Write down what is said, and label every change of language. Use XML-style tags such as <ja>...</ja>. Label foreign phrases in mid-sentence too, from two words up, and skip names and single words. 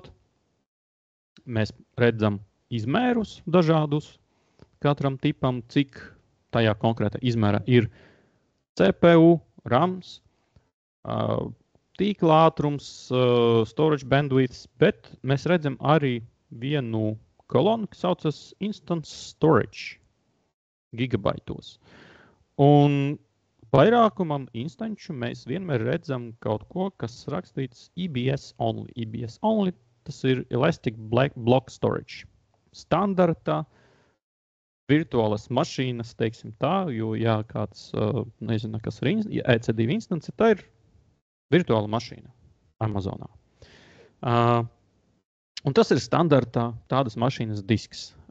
<lv>Mēs redzam izmērus dažādus katram tipam, cik tajā konkrēta izmēra ir CPU, RAMs, tīkla ātrums,</lv> <en>storage bandwidth,</en> <lv>bet mēs redzam arī vienu kolonu, kas saucas</lv> <en>Instance Storage</en> <lv>gigabaitos. Un vairākumam instanču mēs vienmēr redzam kaut ko, kas rakstīts</lv> <en>EBS only. EBS only,</en> <lv>tas ir</lv> <en>Elastic Block Storage.</en> <lv>Standarta virtuālas mašīnas, teiksim tā, jo, ja kāds nezina, kas ir EC2 instance, tā ir virtuāla mašīna Amazonā. Un tas ir standartā tādas mašīnas disks.</lv>